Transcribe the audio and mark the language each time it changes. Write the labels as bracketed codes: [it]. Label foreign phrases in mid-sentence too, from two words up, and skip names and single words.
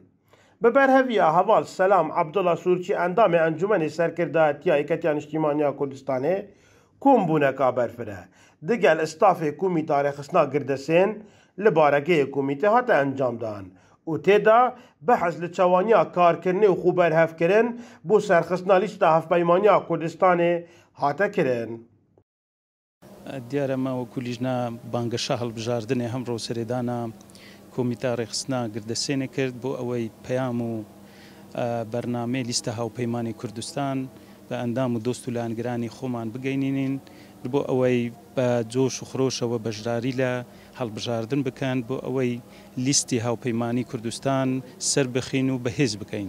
[ku] Bi berheviya heval Selam Abdullah Sûrçî endamê Encûmenê Serkirdayetiya Yêketiya Niştimaniya Kurdistanê kombûneka berfir e. Digel stafê Komîta Rêxistina Girdesên li barekeyê komîtê hate encamdan û têda behez li çewaniya karkirinê û xwe berhevkirin bû serxistina lîsta Hevpeymaniya Kurdistanê hate kirin. [ckb] دیارە مە وەکو لیژنا بانگەشە هەڵبژاردنێ هەم ڕۆسەرێدانە کۆمیتا ڕێخستنا گردەسێنێ کرد بۆ ئەوەی پەیام و بەرنامەی لیستە هاوپەیمانی کوردستان بە ئەندام و دۆست و لایەنگرانی خۆمان بگەینێنین بۆ ئەوەی بە جۆش و خرۆشەوە بەشداری لە هەڵبژاردن بکەن بۆ ئەوەی لیستی هاوپەیمانی کوردستان سەر بخین و بەهێز بکەین.